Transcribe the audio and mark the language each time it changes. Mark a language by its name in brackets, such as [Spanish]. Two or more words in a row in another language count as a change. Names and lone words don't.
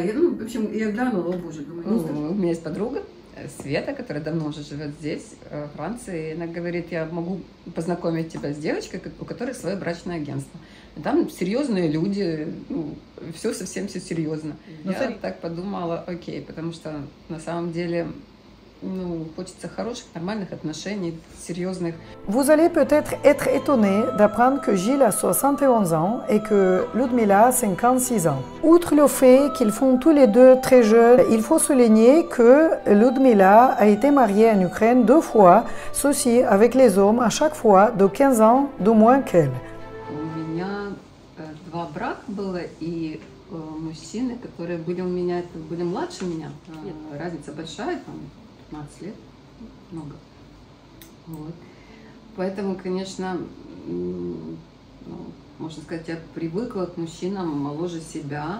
[Russian] Я, ну, в общем, я глянула, о боже, думаю, у меня есть подруга, Света, которая давно уже живет здесь, в Франции, и она говорит, я могу познакомить тебя с девочкой, у которой свое брачное агентство. И там серьезные люди, ну, все совсем все серьезно. Я так подумала, окей, потому что на самом деле, ну, хочется хороших, нормальных отношений, серьезных. [French] Vous allez peut-être être étonné d'apprendre que Gilles a 71 ans et que Ludmila a 56 ans. Outre le fait qu'ils font tous les deux très jeunes, il faut souligner que Ludmila a été mariée en Ukraine 2 fois, ceci avec les hommes à chaque fois de 15 ans de moins qu'elle. [Russian] У меня 2 брака было, и мужчины, которые были у меня, были младше меня, разница большая, там, 15 лет, много. Вот. Поэтому, конечно, ну, можно сказать, я привыкла к мужчинам моложе себя.